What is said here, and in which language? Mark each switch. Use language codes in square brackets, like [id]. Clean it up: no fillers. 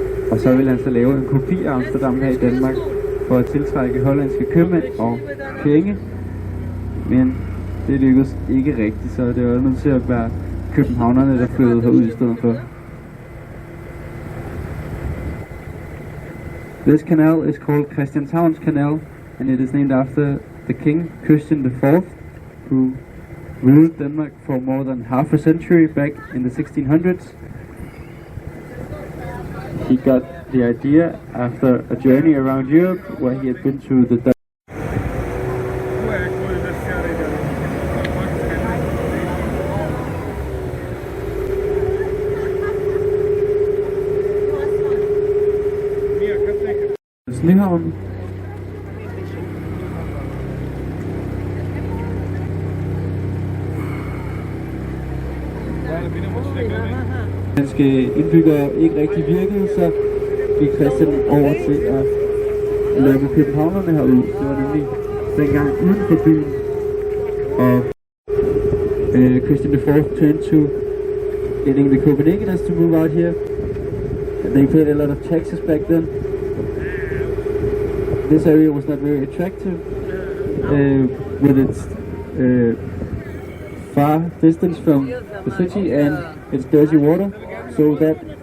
[da] Og så ville han så lave en kopi af Amsterdam her i Danmark for at tiltrække hollandske købmænd og penge. Men det lykkedes ikke rigtigt, så det var nødt til at være københavnerne, der flyttede herud i stedet for. [en] This canal is called Christianshavns Canal, and it is named after the king Christian IV, who ruled Denmark for more than half a century back in the 1600s. He got the idea after a journey around Europe where he had been to the Nyhavn. [da] Danske indbyggere ikke rigtig virkede, så gik Christian over til at lukke københavnerne herude. Det var nemlig dengang uden for byen. [en] Og Christian IV turned to getting the Copenhageners to move out here. They paid a lot of taxes back then. This area was not very attractive with its far distance from the city and its dirty water, so that